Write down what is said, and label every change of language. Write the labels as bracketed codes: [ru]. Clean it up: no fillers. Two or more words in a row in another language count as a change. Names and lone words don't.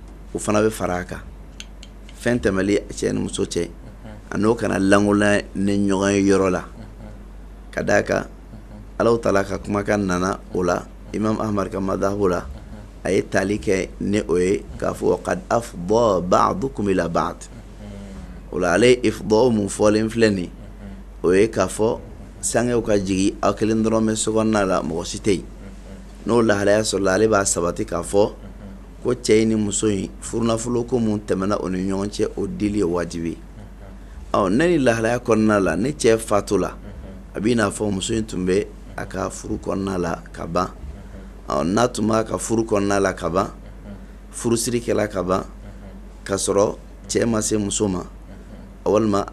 [bm] o fana bɛ fara a kan fɛn tɛmɛli cɛ ni muso cɛ a n'o kana langola ni ɲɔgɔn ye yɔrɔ la ka d'a kan Alahu Taala ka kumakan nana o la Imam Ahmad ka madhabu la a ye tali kɛ ni o ye k'a fɔ [ar] قد أفضى بعضكم إلى بعض [bm] o la ale ifda mun fɔlen filɛ nin o ye k'a fɔ sangew ka jigi aw kelen dɔrɔn bɛ sokɔnɔna la mɔgɔ si tɛ yen n'o lahalaya sɔrɔla ale b'a sabati k'a fɔ ko cɛ ni muso in furunafolo ko mun tɛmɛna o ni ɲɔgɔn cɛ o dili ye wajibi ne ni lahalaya kɔnɔna la ni cɛ faatu la a b'i n'a fɔ muso in tun bɛ a ka furu kɔnɔna la ka ban n'a tun b'a ka furu kɔnɔna la ka ban furusiri kɛla ka ban ka sɔrɔ cɛ ma se muso ma walima a